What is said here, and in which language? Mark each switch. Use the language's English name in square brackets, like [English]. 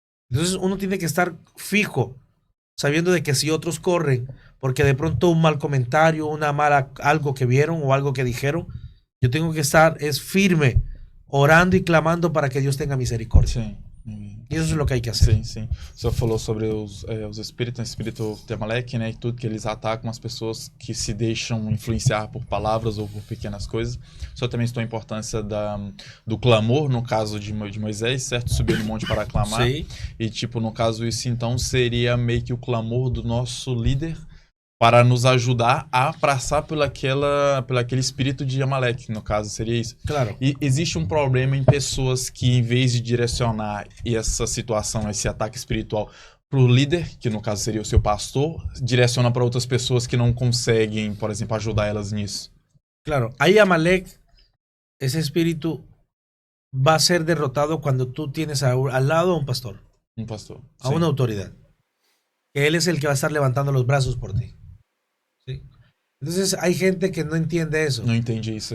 [Spanish] Entonces uno tiene que estar fijo, sabiendo de que si otros corren, porque de pronto un mal comentario, algo que vieron o algo que dijeron, yo tengo que estar firme, orando y clamando para que Dios tenga misericordia. [Portuguese] Sim. [Spanish] Y eso es lo que hay que hacer. [Portuguese] Sim, sim. O senhor falou sobre os espíritos, o espírito de Amalek, né? E tudo que eles atacam as pessoas que se deixam influenciar por palavras ou por pequenas coisas. O senhor também citou a importância do clamor, no caso de Moisés, certo? Subir no monte para clamar. [Spanish] Sí. [Portuguese] E, tipo, no caso, isso então seria meio que o clamor do nosso líder para nos ajudar a passar pelo aquele espírito de Amalek, no caso, seria isso. Claro. E existe um problema em pessoas que, em vez de direcionar essa situação, esse ataque espiritual para o líder, que no caso seria o seu pastor, direciona para outras pessoas que não conseguem, por exemplo, ajudar elas nisso. Claro. [Spanish] Ahí Amalek, ese espíritu va a ser derrotado cuando tú tienes al lado a un pastor, [Portuguese] Um pastor. [Spanish] a una autoridad. Que él es el que va a estar levantando los brazos por ti. ¿Sí? Entonces hay gente que no entiende eso. [Portuguese] Não entendi isso